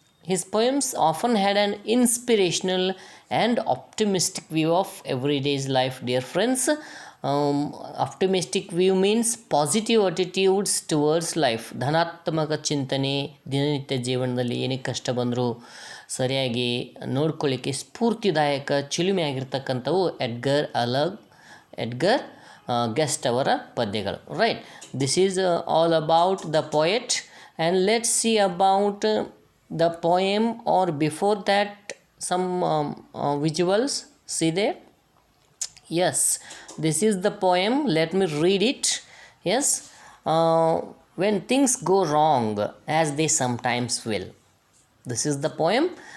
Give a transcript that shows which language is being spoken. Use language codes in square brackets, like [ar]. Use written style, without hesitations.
[en] His poems often had an inspirational and optimistic view of everyday's life, dear friends. Optimistic view means positive attitudes towards life. [kn] ಧನಾತ್ಮಕ ಚಿಂತನೆ, ದಿನನಿತ್ಯ ಜೀವನದಲ್ಲಿ ಏನೇ ಕಷ್ಟ ಬಂದರೂ ಸರಿಯಾಗಿ ನೋಡ್ಕೊಳ್ಳಿಕ್ಕೆ ಸ್ಫೂರ್ತಿದಾಯಕ ಚಿಲುಮೆಯಾಗಿರ್ತಕ್ಕಂಥವು ಎಡ್ಗರ್ ಗೆಸ್ಟ್ ಅವರ ಪದ್ಯಗಳು, right? [en] This is all about the poet. And let's see about the poem, or before that some visuals. See there? Yes, this is the poem. Let me read it. Yes, when things go wrong, as they sometimes will. This is the poem.